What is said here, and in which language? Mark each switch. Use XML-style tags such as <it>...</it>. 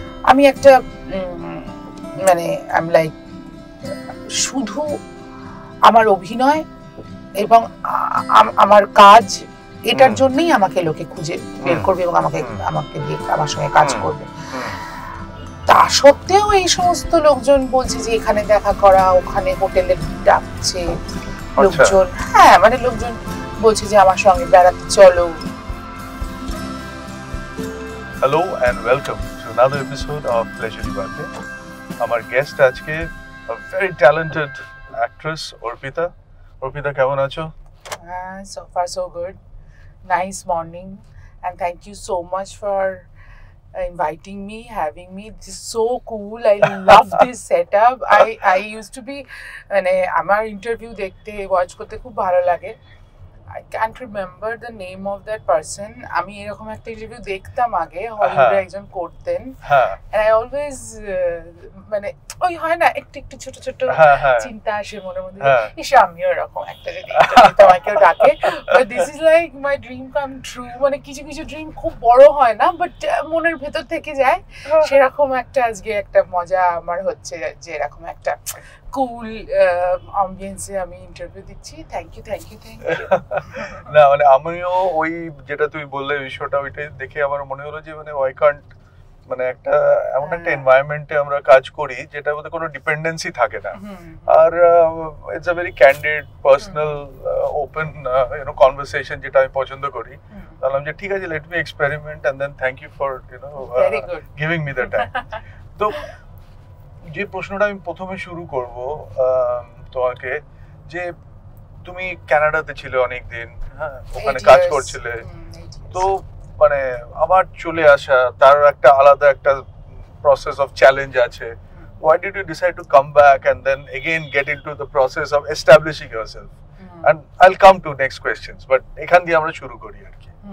<bn>আমি একটা মানে</bn> <en>I am like,</en> <bn>শুধু আমার অভিনয় এবং আমার কাজ, এটার জন্যই আমাকে লোকে খুঁজে বের করবে এবং আমাকে দিয়ে আমার সঙ্গে কাজ করবে। তা সত্ত্বেও এই সমস্ত লোকজন বলছে যে এখানে দেখা করা, ওখানে হোটেলে ডাকছে লোকজন, হ্যাঁ মানে লোকজন বলছে যে আমার সঙ্গে বেড়াতে চলো।</bn> <en>Hello and welcome to another episode of Pleasure Birthday.</en> <bn>আমার গেস্ট আজকে</bn> <en>a very talented actress Orpita.</en> <bn>Orpita, কেমন আছো?</bn> <en>So far so good. Nice morning and thank you so much for inviting me, having me. This is so cool. I love this setup. I used to be,</en> <bn>মানে আমার interview দেখতে watch করতে খুব ভালো লাগে।</bn> <en>I can't remember the name of that person.</en> <bn>আমি এরকম একটা ইন্টারভিউ দেখতাম আগে, হলিউডে একজন করতেন,</bn> <en>and I always</en> <bn>মানে ওই হয় না একটু একটু ছোট ছোট চিন্তা আসে মনের মধ্যে, ইস আমিও এরকম একটা যদি তোমাকেও ডাকে।</bn> <en>But this is like my dream come true.</en> <bn>মানে কিছু কিছু ড্রিম খুব বড় হয় না, বাট মনের ভেতর থেকে যায়, সেরকম একটা আজকে একটা মজা আমার হচ্ছে যে এরকম একটা কুল অ্যাম্বিয়েন্সে আমি ইন্টারভিউ দিচ্ছি।</bn> <en>Thank you.</en> <bn>না মানে আমিও ওই যেটা তুমি বললে বিষয়টা, ওইটাই দেখে আমার মনে হলো যে মানে</bn> <en>why can't,</en> <bn>মানে একটা এমন একটা এনভায়রনমেন্টে আমরা কাজ করি যেটার মধ্যে কোনো ডিপেন্ডেন্সি থাকে না, আর</bn> <en>it's a very candid personal open conversation,</en> <bn>যেটা আমি পছন্দ করি। বললাম যে ঠিক আছে,</bn> <en>Let me experiment and then thank you for giving me the time.</en> <bn>তো যে প্রশ্নটা আমি প্রথমে শুরু করব তোমাকে, যে তুমি কানাডাতে ছিলে অনেকদিন, হ্যাঁ ওখানে কাজ করছিলে, তো মানে আবার চলে আসা, তার একটা আলাদা একটা প্রসেস অফ চ্যালেঞ্জ আছে।</bn> <en>Why did you decide to come back and then again get into the process of establishing yourself? And I'll come to next questions, but</en> <bn>এখান দিয়ে আমরা শুরু করি আর কি।</bn>